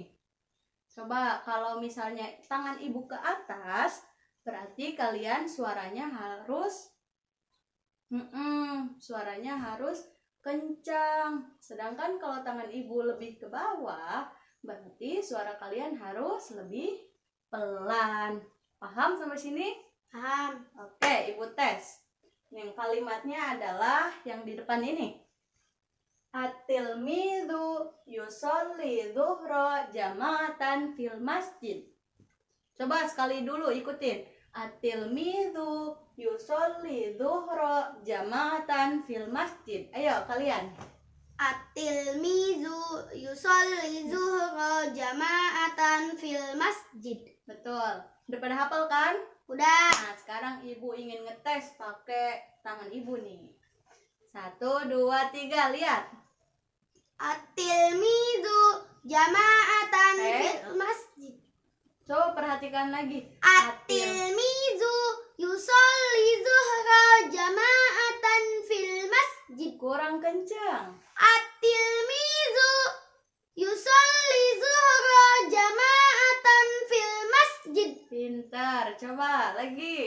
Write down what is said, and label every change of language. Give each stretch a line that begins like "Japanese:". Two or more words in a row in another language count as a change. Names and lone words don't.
Indonesian: Coba kalau misalnya tangan Ibu ke atas, berarti kalian suaranya harus kencang. Sedangkan kalau tangan Ibu lebih ke bawah, berarti suara kalian harus lebih pelan. Paham sampai sini? Paham. Oke, Ibu tes. Yang kalimatnya adalah yang di depan ini.
Arabic: At-tilmidhu yusolli zuhra jama'atan fil masjid.
Indonesian: Coba sekali dulu ikutin.
Arabic: At-tilmidhu yusolli zuhra jama'atan fil masjid.
Indonesian: Ayo kalian.
Arabic: At-tilmidhu yusolli zuhra jama'atan fil masjid.
Indonesian: Betul. Udah pada hafal kan? Udah. Nah, sekarang Ibu ingin ngetes pakai tangan Ibu nih. 1, 2, 3, lihat.
Arabic: At-tilmidhu jama'atan fil masjid.
Indonesian: Coba perhatikan lagi.
Arabic: At-tilmidhu yusolli zuhra jama'atan fil masjid.
Indonesian: Kurang kencang.
Arabic: At-tilmidhu yusolli zuhra jama'atan fil masjid.
Indonesian: Pintar. Coba lagi.